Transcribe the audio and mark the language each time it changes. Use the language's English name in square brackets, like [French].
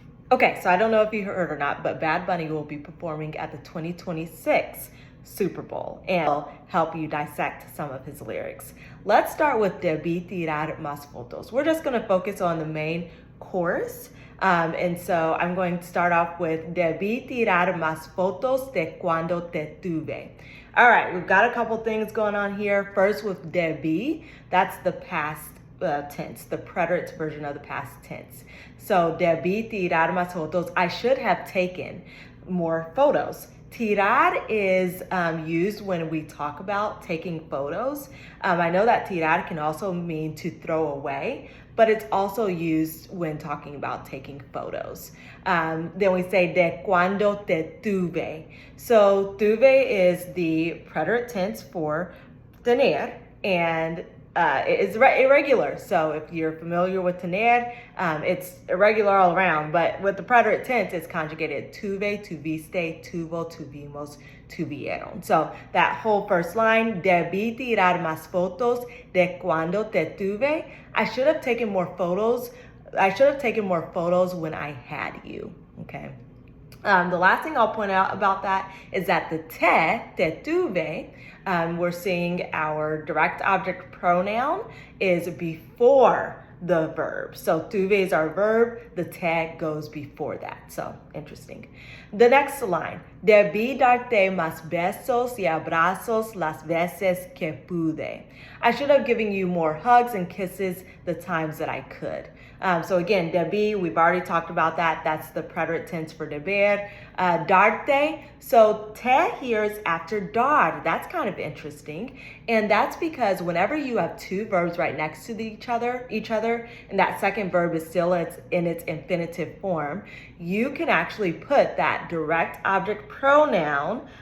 [English] Okay, so I don't know if you heard or not, but Bad Bunny will be performing at the 2026 Super Bowl and will help you dissect some of his lyrics. Let's start with Debí Tirar Más Fotos. We're just going to focus on the main chorus. And so I'm going to start off with [Spanish] Debí tirar más fotos de cuando te tuve. [English] All right, we've got a couple things going on here. First with debí, that's the past tense, the preterite version of the past tense. So [Spanish] debí tirar más fotos, [English] I should have taken more photos. Tirar is used when we talk about taking photos. I know that tirar can also mean to throw away, but it's also used when talking about taking photos. Then we say [Spanish] de cuando te tuve. [English] So tuve is the preterite tense for tener, and it is irregular. So if you're familiar with tener, it's irregular all around, but with the preterite tense, it's conjugated [Spanish] tuve, tuviste, tuvo, tuvimos, tuvieron. [English] So that whole first line, [Spanish] debí tirar más fotos de cuando te tuve. [English] I should have taken more photos. I should have taken more photos when I had you, okay? The last thing I'll point out about that is that the te tuve, we're seeing our direct object pronoun is before the verb. So tuve is our verb, the te goes before that. So interesting. The next line, [Spanish] debí darte más besos y abrazos las veces que pude. [English] I should have given you more hugs and kisses the times that I could. So again, debí, we've already talked about that. That's the preterite tense for deber. Darte, so te here is after dar. That's kind of interesting. And that's because whenever you have two verbs right next to each other, and that second verb is still in its infinitive form, you can actually put that direct object pronoun.